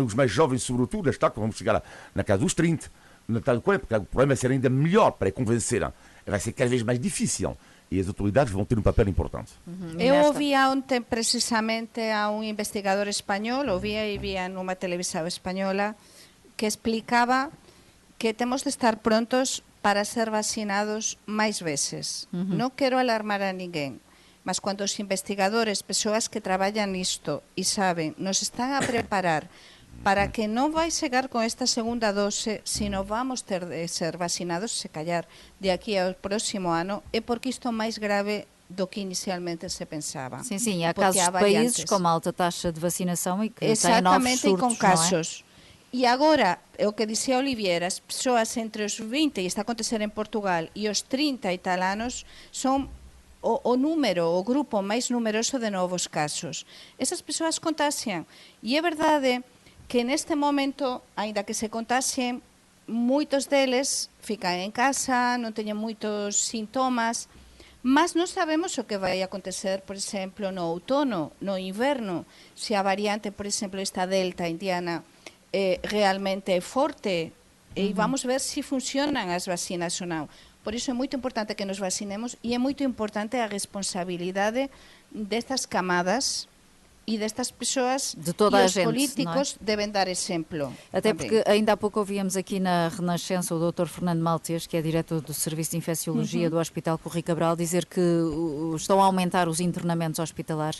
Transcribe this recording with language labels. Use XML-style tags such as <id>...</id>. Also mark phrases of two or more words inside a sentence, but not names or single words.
<pt>Os mais jovens sobretudo, está que vamos chegar na casa dos 30, na casa dos 40, porque o problema vai ser ainda melhor para convencer. Vai ser cada vez mais difícil. E as autoridades vão ter um papel importante.</pt> <gl>Eu ouvi ontem precisamente a um investigador espanhol, via numa televisão espanhola, que explicaba que temos de estar prontos para ser vacinados máis veces. Non quero alarmar a ninguén, mas cando os investigadores, persoas que traballan nisto e saben, nos están a preparar para que non vai chegar con esta segunda dose, sino vamos ter de ser vacinados, se callar, de aquí ao próximo ano, é porque isto é máis grave do que inicialmente se pensaba.</gl> <pt>Sim, há casos de países com uma alta taxa de vacinação e que têm novos surtos, e com casos. E agora, é o que dizia Olivier,</pt> <gl>as persoas entre os 20, e está a acontecer en Portugal, e os 30 e tal anos, son o grupo máis numeroso de novos casos. Esas persoas contagian. E é verdade que neste momento, aínda que se contaxien, moitos deles fican en casa, non teñen moitos sintomas, mas non sabemos o que vai acontecer, por exemplo, no outono, no inverno, se a variante, por exemplo, esta delta indiana, realmente é forte, e vamos ver se funcionan as vacinas ou non. Por iso é moito importante que nos vacinemos e é moito importante a responsabilidade destas camadas e destas pessoas, de toda e a gente, políticos deben dar exemplo.</gl> <pt>Até também. porque ainda há pouco ouvíamos aqui na Renascença o Dr. Fernando Maltês, que é diretor do Serviço de Infecciologia do Hospital Corri Cabral, dizer que estão a aumentar os internamentos hospitalares.</pt>